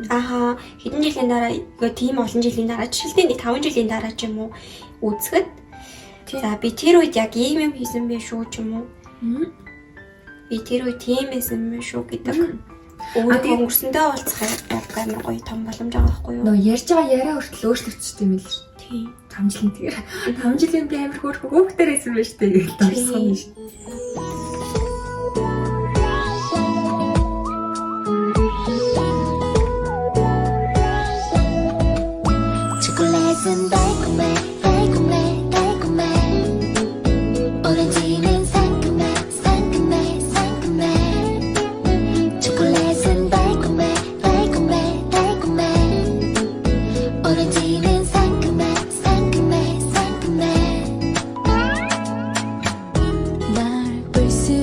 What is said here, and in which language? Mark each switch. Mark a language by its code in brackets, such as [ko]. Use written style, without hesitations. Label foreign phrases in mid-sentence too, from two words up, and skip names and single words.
[mn] Аха хэдэн жилийн дараа тийм олон жилийн дараа жишээлбэл нэг 5 жилийн дараа ч юм уу үзэхэд за би тэр үед яг ийм юм хийсэн байх шүү ч юм уу. Би тэр үед тийм байсан байх шүү гэдэг. Өөрөөр өнгөрсөндөө уулзах яг амар гоё том боломж байгаа байхгүй юу? Нөө ярьж байгаа яриа хүртэл өөрчлөгдсөн юм л. Тийм. 5 жилийн тэр 5 жилийн би амар хөөхтэй байсан байж тээ гэж дурсан юм шүү. [ko] 초콜릿은 달콤해 달콤해 달콤해 오렌지는 상큼해 상큼해 상큼해 초콜릿은 달콤해 달콤해 달콤해 오렌지는 상큼해 상큼해 상큼해 널 볼 수